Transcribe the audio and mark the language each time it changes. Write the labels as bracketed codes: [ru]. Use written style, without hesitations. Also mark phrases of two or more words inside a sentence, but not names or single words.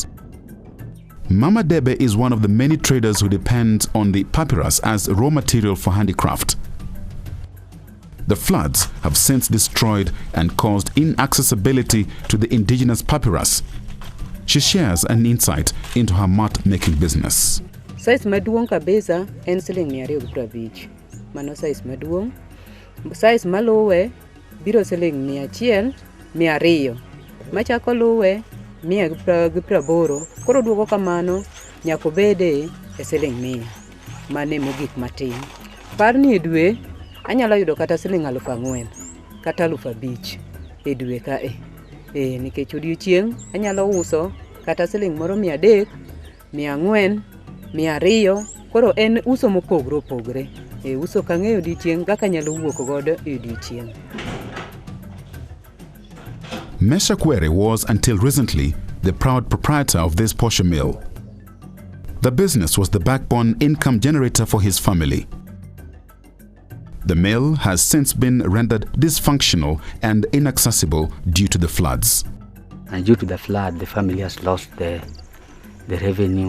[en] Mama Debe is one of the many traders who depend on the papyrus as raw material for handicraft. The floods have since destroyed and caused inaccessibility to the indigenous papyrus. She shares an insight into her mat-making business. [luo] Size maduong kabisa en siling 250. Mano size maduong. Size maluwe biro siling 100, 200. Machako luwe 180. Koro duogo kamano nyako bede e siling 100. Mane mogik matin. Parni e dwe anyalo yudo kata siling 4,000 kata 5,000 e dwe ka nikech odiochieng' anyalo uso kata siling moro 300, 400, 200. Koro en uso mopogre. Uso kang'eyo odiochieng' kaka nyalo wuok godo e odiochieng'. [en] Mesha Kwere was, until recently, the proud proprietor of this posho mill. The business was the backbone income generator for his family. The mill has since been rendered dysfunctional and inaccessible due to the floods. And due to the flood, the family has lost the revenue.